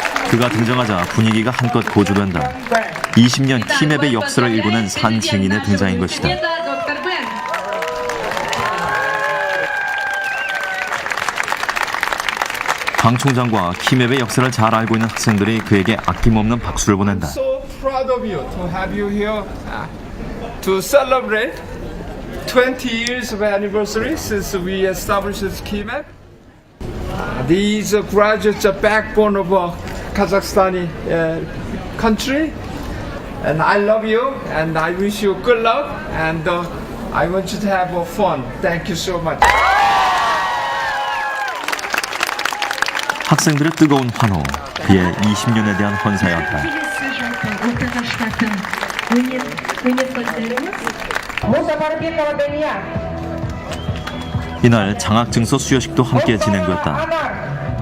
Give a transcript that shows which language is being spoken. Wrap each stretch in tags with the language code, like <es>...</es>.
<ko>그가 등장하자 분위기가 한껏 고조된다. 20년 키맵의 역사를 일궈낸 산 증인의 등장인 것이다. 방 총장과 키맵의 역사를 잘 알고 있는 학생들이 그에게 아낌없는 박수를 보낸다.</ko> <en>So proud of you to have you here to celebrate 20 years of anniversary since we established this KMAP. These graduates are backbone of Kazakhstani country, and I love you, and I wish you good luck, and I want you to have fun. Thank you so much.</en> <ko>학생들의 뜨거운 환호, 그의 20년에 대한 헌사였다. 이날 장학증서 수여식도 함께 진행됐다.</ko>